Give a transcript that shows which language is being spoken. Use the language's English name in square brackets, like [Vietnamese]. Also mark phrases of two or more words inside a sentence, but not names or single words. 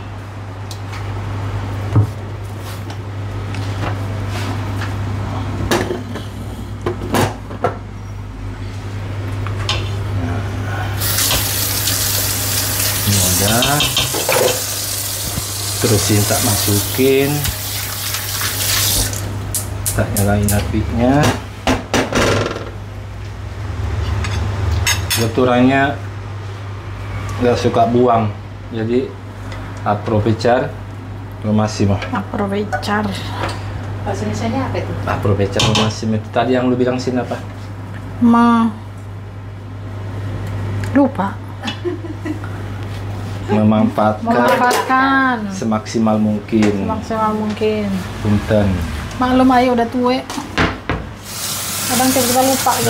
[Indonesian] Ini udah, terusin tak masukin, tak nyalain apinya. Keturannya nggak suka buang, jadi [Spanish] aprovechar lo máximo. [Indonesian] Aprovechar. Bahasa Indonesia apa itu? [Spanish] Aprovechar lo máximo [Indonesian] itu tadi yang lu bilang sini apa? Lupa. Memanfaatkan semaksimal mungkin. Maksimal mungkin. Punten. Maklum ayo udah tua. Kadang kita lupa gitu.